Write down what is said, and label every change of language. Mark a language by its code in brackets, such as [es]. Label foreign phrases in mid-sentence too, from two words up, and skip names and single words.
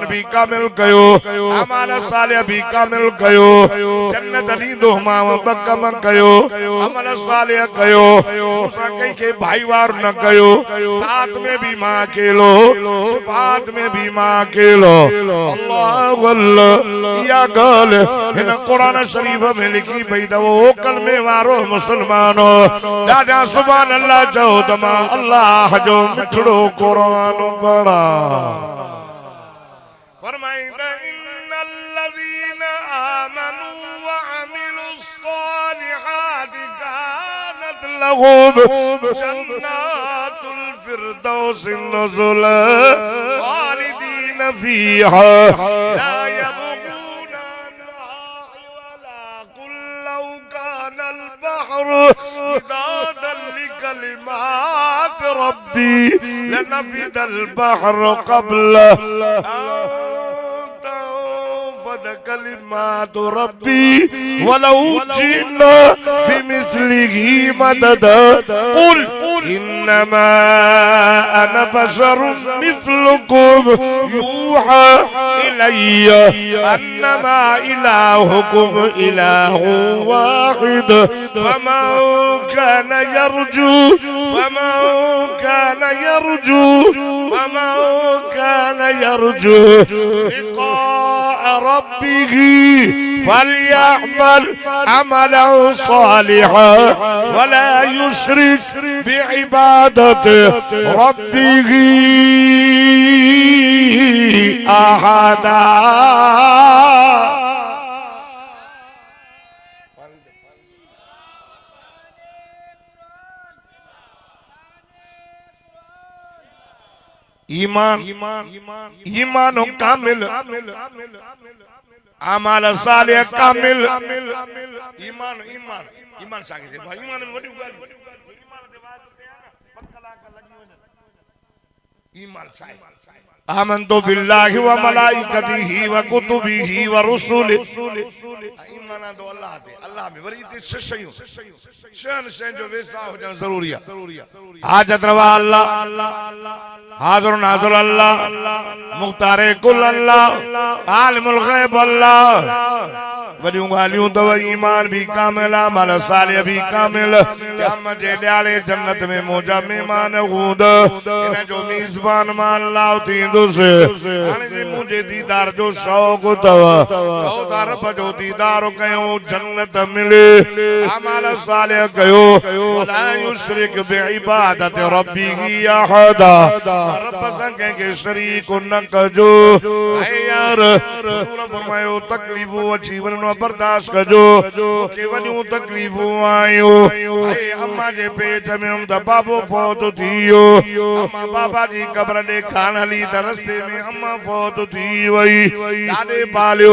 [sd] भी कामिल कयो अमाल सालिह भी कामिल कयो जन्नत ॾींदो मां ॿ कम कयो अमल सालिह कयो मूंसां कंहिंखे भाईवार न कयो साथ में भी मां अकेलो सिफ़ात में भी मां अकेलो अल्लाह या गाल इन कुरान शरीफ में लिखी पई त वो कलमे वारो मुसलमान ॾाढा [ar] سبحان الله [sd] चओ त मां अल्लाह जो मिठड़ो कुरान पढ़ा [ar] फरमाईंदा إن الذين آمنوا وعملوا الصالحات كانت لهم جنات الفردوس نزلا خالدين فيها لا يبغون عنها حولا قل لو كان البحر مدادا لكلمات ربي لنفد البحر قبل كلمات ربي ولو جئنا بمثله مددا قل إنما أنا بشر مثلكم يوحى إلي أنما إلهكم إله واحد فمن كان يرجو لقاء ربه فليعمل عملا صالحا ولا يشرك بعبادة ربه [sd] अहदा ईमान कामिल अमाल सालिह कामिल ईमान सागे जे भाई ईमान में वडी गाल ईमान साए [ar] آمنت بالله وملائكته وكتبه ورسله [sd] ईमान दो अल्लाह ते अल्लाह में वरी ते शयूं शहन जो वैसा हो जाना जरूरी है हाजत रवा अल्लाह हाज़िर नाज़िर अल्लाह मुख्तारे कुल अल्लाह [ar] عالم الغيب [sd] अल्लाह वॾियूं ॻाल्हियूं तव ईमान भी कामिल अमल सालिह भी कामिल क़यामत जे ॾियारे जन्नत में मौजा मेहमान हूंद इन जो मेज़बान मान लाओ थींदुसि हाणे जे मुंहिंजे दीदार जो शौक़ तव चओ रब जो दीदार कयूं जन्नत मिले अमल सालिह कयो [ar] ولا يشرك بعبادة ربه أحدا [sd] रब सां कंहिंखे शरीक न कजो ऐं यार रसूल फरमायो तकलीफ़ूं अची वञनि बर्दाश्त कजो मूंखे वॾियूं तकलीफ़ूं आयूं ऐं अम्मा जे पेट में त बाबो फौत थी वियो अम्मा बाबा जी क़ब्र ॾेखारण हली त रस्ते में अम्मा फौत थी वई ॾाॾे पालियो